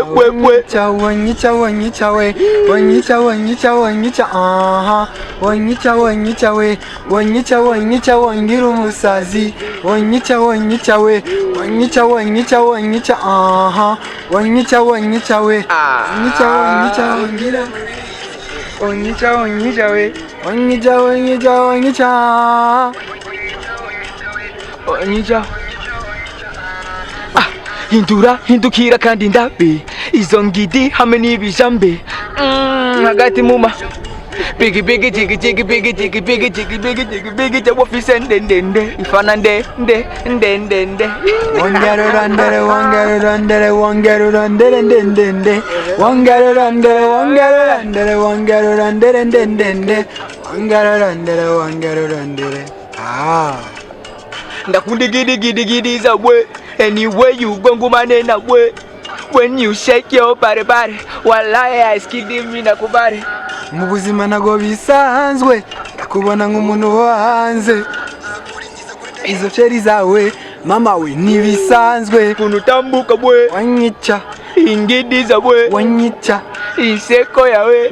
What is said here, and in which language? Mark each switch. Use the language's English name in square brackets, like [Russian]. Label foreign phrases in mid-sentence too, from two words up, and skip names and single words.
[Rundi] wonyica we wonyica aha wonyica we wonyica wongira umusazi wonyica we wonyica aha wonyica we wonyica wongira wonyica we wonyica hindukira kandi ndabe izo ngidi hamwe n'ibijambe hagati muma Biggie bafise ndende ifana ndende wangarurandere ndakunda gidi zawe [English] anyway you go [Rundi] ngumane nawe. [English] When you shake your body, wallahi I skid me nakubari. [Rundi] mu buzima nago bisanzwe ndakubona nk'umuntu hanze izo cheri zawe mama we nibisanzwe ukuntu utambuka we wonyica ingidiza we wonyica inseko yawe